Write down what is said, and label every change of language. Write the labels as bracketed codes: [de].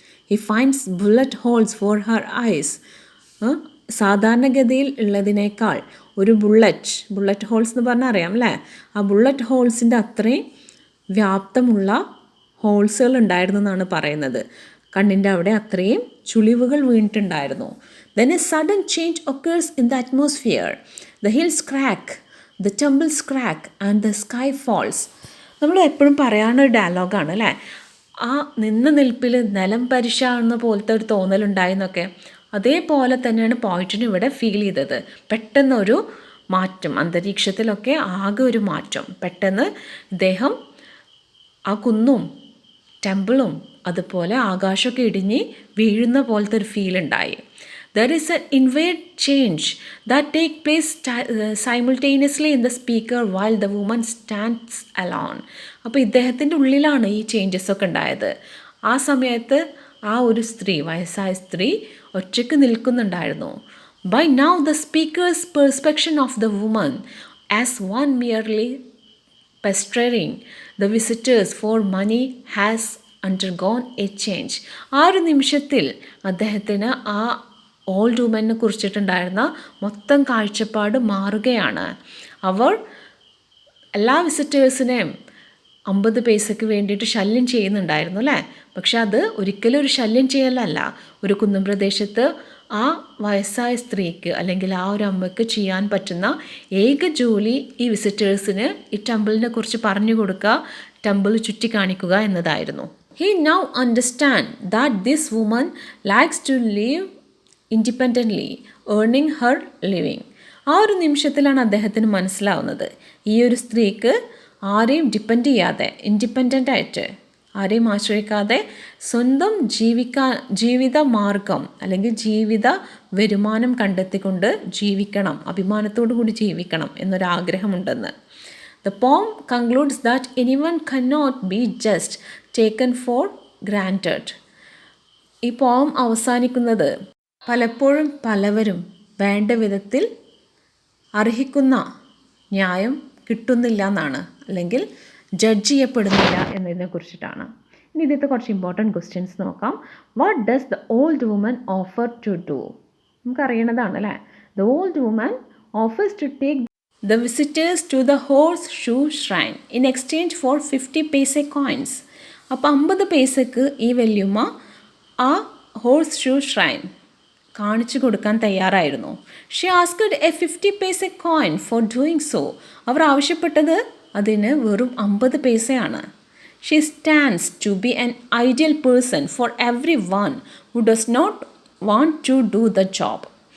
[en] He finds bullet holes for her eyes. [ml] സാധാരണഗതിയിൽ ഉള്ളതിനേക്കാൾ ഒരു ബുള്ളറ്റ് ഹോൾസ് എന്ന് പറഞ്ഞാൽ അറിയാം അല്ലേ, ആ ബുള്ളറ്റ് ഹോൾസിൻ്റെ അത്രയും വ്യാപ്തമുള്ള ഹോൾസുകൾ ഉണ്ടായിരുന്നു എന്നാണ് പറയുന്നത്. കണ്ണിൻ്റെ അവിടെ അത്രയും ചുളിവുകൾ വീണിട്ടുണ്ടായിരുന്നു. [en] Then a sudden change occurs in the atmosphere. The hills crack, the tumbles crack and the sky falls. [ml] നമ്മൾ എപ്പോഴും പറയാനൊരു ഡയലോഗാണ് അല്ലേ, ആ നിന്ന നിൽപ്പിൽ നിലം പരിശാകുന്ന പോലത്തെ ഒരു തോന്നലുണ്ടായെന്നൊക്കെ. അതേപോലെ തന്നെയാണ് പോയിറ്റിന് ഇവിടെ ഫീൽ ചെയ്തത്. പെട്ടെന്നൊരു മാറ്റം, അന്തരീക്ഷത്തിലൊക്കെ ആകെ ഒരു മാറ്റം. പെട്ടെന്ന് ഇദ്ദേഹം ആ കുന്നും ടെമ്പിളും അതുപോലെ ആകാശമൊക്കെ ഇടിഞ്ഞ് വീഴുന്ന പോലത്തെ ഒരു ഫീൽ ഉണ്ടായി. [en] There is an inward change that takes place simultaneously in the speaker while the woman stands alone. [ml] അപ്പോൾ ഇദ്ദേഹത്തിൻ്റെ ഉള്ളിലാണ് ഈ ചേഞ്ചസ് ഒക്കെ ഉണ്ടായത്. ആ സമയത്ത് ആ ഒരു സ്ത്രീ, വയസ്സായ സ്ത്രീ ഒറ്റയ്ക്ക് നിൽക്കുന്നുണ്ടായിരുന്നു. [en] By now the speaker's perception of the woman as one merely pestering the visitors for money has undergone a change. [ml] ആ ഒരു നിമിഷത്തിൽ അദ്ദേഹത്തിന് ആ ഓൾഡ് വുമനെ കുറിച്ചിട്ടുണ്ടായിരുന്ന മൊത്തം കാഴ്ചപ്പാട് മാറുകയാണ്. അവർ എല്ലാ വിസിറ്റേഴ്സിനെയും 50 പൈസയ്ക്ക് വേണ്ടിയിട്ട് ശല്യം ചെയ്യുന്നുണ്ടായിരുന്നു അല്ലേ. പക്ഷെ അത് ഒരിക്കലും ഒരു ശല്യം ചെയ്യലല്ല. ഒരു കുന്നും പ്രദേശത്ത് ആ വയസ്സായ സ്ത്രീക്ക് അല്ലെങ്കിൽ ആ ഒരു അമ്മയ്ക്ക് ചെയ്യാൻ പറ്റുന്ന ഏക ജോലി ഈ വിസിറ്റേഴ്സിന് ഈ ടെമ്പിളിനെ കുറിച്ച് പറഞ്ഞു കൊടുക്കുക, ടെമ്പിൾ ചുറ്റിക്കാണിക്കുക എന്നതായിരുന്നു. [en] He now understand that this woman likes to live independently, earning her living. [ml] ആ ഒരു നിമിഷത്തിലാണ് അദ്ദേഹത്തിന് മനസ്സിലാവുന്നത്, ഈ ഒരു സ്ത്രീക്ക് ആരെയും ഡിപ്പെൻഡ് ചെയ്യാതെ, ഇൻഡിപെൻഡൻ്റ് ആയിട്ട് ആരെയും ആശ്രയിക്കാതെ സ്വന്തം ജീവിത മാർഗം അല്ലെങ്കിൽ ജീവിത വരുമാനം കണ്ടെത്തിക്കൊണ്ട് ജീവിക്കണം, അഭിമാനത്തോടു കൂടി ജീവിക്കണം എന്നൊരാഗ്രഹമുണ്ടെന്ന്. [en] The poem concludes that anyone cannot be just taken for granted. [ml] ഈ പോം അവസാനിക്കുന്നത് പലപ്പോഴും പലവരും വേണ്ട വിധത്തിൽ അർഹിക്കുന്ന ന്യായം കിട്ടുന്നില്ല എന്നാണ്, അല്ലെങ്കിൽ ജഡ്ജ് ചെയ്യപ്പെടുന്നില്ല എന്നതിനെ കുറിച്ചിട്ടാണ്. ഇനി ഇതിലത്തെ കുറച്ച് ഇമ്പോർട്ടൻറ്റ് ക്വസ്റ്റ്യൻസ് നോക്കാം. [en] What does the old woman offer to do? [ml] നമുക്കറിയണതാണ് അല്ലേ. [en] The old woman offers to take the visitors to the horseshoe shrine in exchange for 50 paise coins. [ml] അപ്പോൾ 50 പൈസക്ക് ഈ വല്യമ്മ ആ ഹോഴ്സ് ഷൂ ഷ്രൈൻ കാണിച്ചു കൊടുക്കാൻ തയ്യാറായിരുന്നു. [en] She asked a 50 paisa coin for doing so. [ml] അവർ ആവശ്യപ്പെട്ടത് അതിന് വെറും 50 പൈസയാണ്. [en] She stands to be an ideal person for everyone who does not want to do the job.